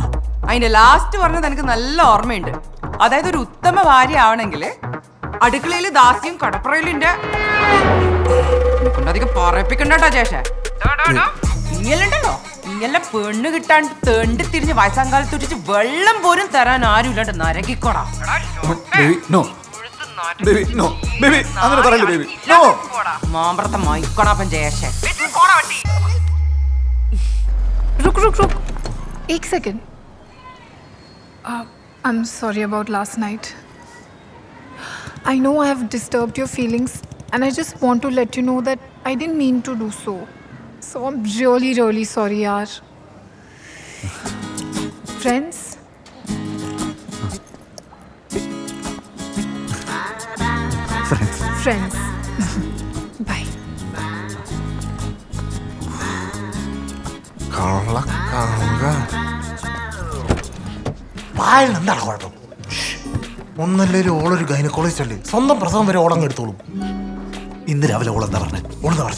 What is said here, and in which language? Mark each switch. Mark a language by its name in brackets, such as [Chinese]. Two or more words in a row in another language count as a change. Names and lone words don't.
[Malayalam] അതിന്റെ ലാസ്റ്റ് പറഞ്ഞത് എനിക്ക് നല്ല ഓർമ്മയുണ്ട്. അതായത് ഒരു ഉത്തമ ഭാര്യ ആവണമെങ്കിൽ അടുക്കളയില് ദാസ്യം കടപ്പുറയിലിന്റെ അധികം പറയിപ്പിക്കണ്ടോ ചേഷേ. ഇങ്ങലുണ്ടല്ലോ ഇങ്ങെല്ലാം പെണ്ണ് കിട്ടാൻ തേണ്ടി തിരിഞ്ഞ് വയസ്സാങ്കാലത്ത് വെച്ചിട്ട് വെള്ളം പോലും തരാൻ ആരും ഇല്ലാണ്ട് നരകിക്കോടാ. മാമ്പറത്തെ മൈക്കോണാപ്പൻ ജേഷേ. [Hindi] रुक एक सेकेंड. [English] I'm sorry about last night. I know I have disturbed your feelings and I just want to let you know that I didn't mean to do so. So I'm really sorry yaar. Friends? Friends. Bye. [Malayalam] എന്താണ് കുഴപ്പം? ഒന്നല്ലേലും ഓളൊരു ഗൈനക്കോളജിസ്റ്റ് അല്ലേ, സ്വന്തം പ്രസവം വരെ ഓളങ്ങ് എടുത്തോളും. ഇന്ന് രാവിലെ ഓളെന്താ പറഞ്ഞേ? ഓളെന്താ പറഞ്ഞേ?